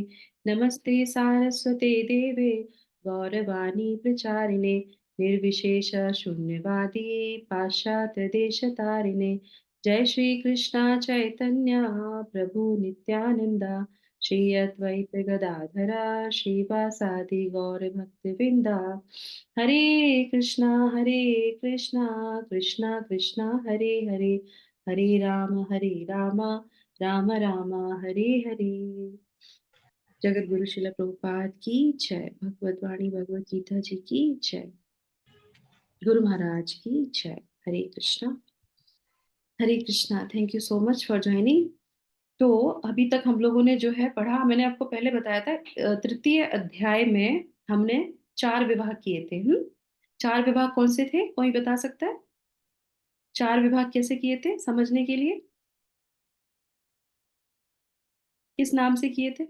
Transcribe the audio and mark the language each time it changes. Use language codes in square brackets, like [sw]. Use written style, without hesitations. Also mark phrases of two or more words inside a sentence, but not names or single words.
[sa] नमस्ते सारस्वते देवे गौरवाणी प्रचारिणे निर्विशेष शून्यवादी पाश्चात्यदेशतारिणे। जय श्री कृष्णा चैतन्य प्रभु नित्यानंदा श्री अद्वैत गदाधरा श्रीवासादि गौर भक्तवृंदा। हरे कृष्णा कृष्णा कृष्णा हरे हरे, हरे राम राम राम हरे हरे। [hi] जगत गुरु शिला प्रभुपाद की जय। भगवत वाणी भगवत गीता जी की जय। गुरु महाराज की जय। हरे कृष्णा हरे कृष्णा। [en] thank you so much for joining. [hi] तो अभी तक हम लोगों ने जो है पढ़ा, मैंने आपको पहले बताया था तृतीय अध्याय में हमने 4 विभाग किए थे। 4 विभाग कौन से थे, कोई बता सकता है? 4 विभाग कैसे किए थे समझने के लिए, किस नाम से किए थे?